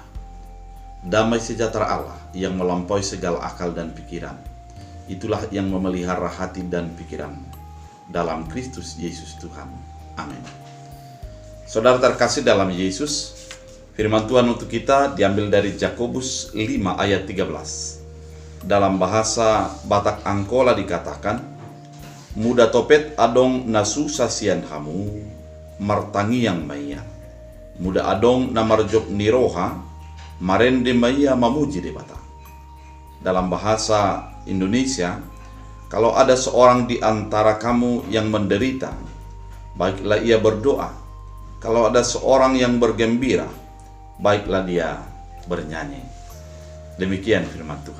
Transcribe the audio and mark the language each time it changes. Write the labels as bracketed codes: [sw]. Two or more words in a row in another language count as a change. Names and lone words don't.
[id] Damai sejahtera Allah yang melampaui segala akal dan pikiran, itulah yang memelihara hati dan pikiran dalam Kristus Yesus Tuhan. Amin. Saudara terkasih dalam Yesus, firman Tuhan untuk kita diambil dari Yakobus 5 ayat 13. Dalam bahasa Batak Angkola dikatakan, [akb] muda topet adong nasu sasian hamu, martangi yang maya. Muda adong namarjok niroha, marende maya mamuji de bata. [id] Dalam bahasa Indonesia, kalau ada seorang di antara kamu yang menderita, baiklah ia berdoa. Kalau ada seorang yang bergembira, baiklah dia bernyanyi. Demikian firman Tuhan.